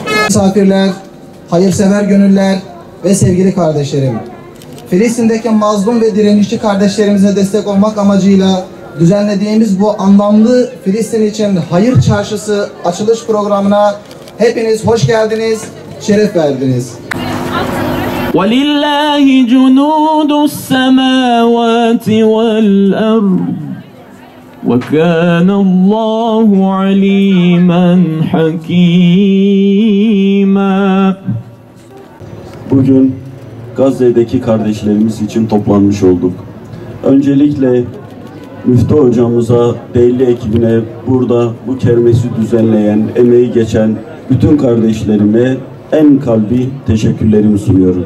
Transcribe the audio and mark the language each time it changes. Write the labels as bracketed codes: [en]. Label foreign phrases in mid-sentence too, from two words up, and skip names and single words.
[tr] Misafirler, hayırsever gönüller ve sevgili kardeşlerim. Filistin'deki mazlum ve direnişçi kardeşlerimize destek olmak amacıyla düzenlediğimiz bu anlamlı Filistin için Hayır Çarşısı açılış programına hepiniz hoş geldiniz, şeref verdiniz. [ar] وَلِلَّهِ جُنُودُ السَّمَاوَاتِ وَالْأَرْضِ وَكَانَ اللّٰهُ عَلِيمًا حَكِيمًا. [tr] Bugün Gazze'deki kardeşlerimiz için toplanmış olduk. Öncelikle Müftü hocamıza, değerli ekibine, burada bu kermesi düzenleyen, emeği geçen bütün kardeşlerime en kalbi teşekkürlerimi sunuyorum.